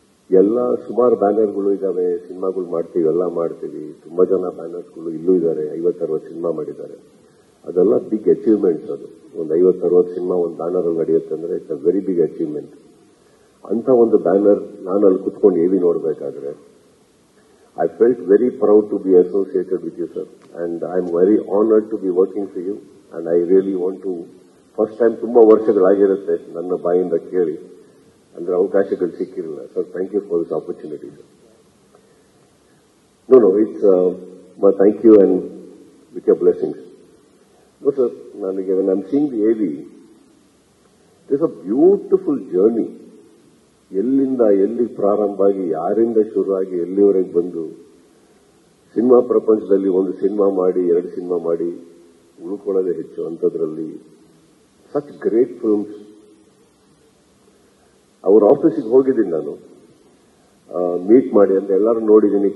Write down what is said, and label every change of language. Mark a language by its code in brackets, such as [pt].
[kn] ಎಲ್ಲ ಸುಮಾರು ಬ್ಯಾನರ್ಗಳು ಇದಾವೆ, ಸಿನಿಮಾಗಳು ಮಾಡ್ತೀವಿ, ಎಲ್ಲ ಮಾಡ್ತೀವಿ. ತುಂಬಾ ಜನ ಬ್ಯಾನರ್ಸ್ಗಳು ಇಲ್ಲೂ ಇದ್ದಾರೆ. 50-60 ಸಿನಿಮಾ ಮಾಡಿದ್ದಾರೆ. ಅದೆಲ್ಲ [en] Big achievements. [kn] ಅದು ಒಂದು 50-60 ಸಿನಿಮಾ ಒಂದು ಬ್ಯಾನರ್ ನಡೆಯುತ್ತೆ ಅಂದ್ರೆ [en] It's a very big achievement. [kn] ಅಂತ ಒಂದು ಬ್ಯಾನರ್ ನಾನು ಅಲ್ಲಿ ಕುತ್ಕೊಂಡು ಎವಿ ನೋಡಬೇಕಾದ್ರೆ [en] I felt very proud to be associated with you, sir. And I am very honored to be working for you. And I really want to, first time [kn] ತುಂಬಾ ವರ್ಷಗಳಾಗಿರುತ್ತೆ ನನ್ನ ಬಾಯಿಂದ ಕೇಳಿ, ಅಂದ್ರೆ ಅವಕಾಶಗಳು ಸಿಕ್ಕಿರಲಿಲ್ಲ. [en] Sir, thank you for this opportunity, sir. No, it's thank you and with your blessings. No, sir, [kn] ನನಗೆ [en] when I'm seeing the AV, there's a beautiful journey. [kn] ಎಲ್ಲಿಂದ ಎಲ್ಲಿ ಪ್ರಾರಂಭ ಆಗಿ, ಯಾರಿಂದ ಶುರುವಾಗಿ ಎಲ್ಲಿವರೆಗೆ ಬಂದು ಸಿನಿಮಾ ಪ್ರಪಂಚದಲ್ಲಿ ಒಂದು ಸಿನಿಮಾ ಮಾಡಿ 2 ಸಿನಿಮಾ ಮಾಡಿ ಉಳ್ಕೊಳ್ಳೋದೇ ಹೆಚ್ಚು. ಅಂಥದ್ರಲ್ಲಿ [en] Such great films. [kn] ಅವ್ರ ಆಫೀಸಿಗೆ ಹೋಗಿದ್ದೀನಿ ನಾನು, ಮೀಟ್ ಮಾಡಿ ಅಂತ ಎಲ್ಲರೂ ನೋಡಿದ್ದೀನಿ.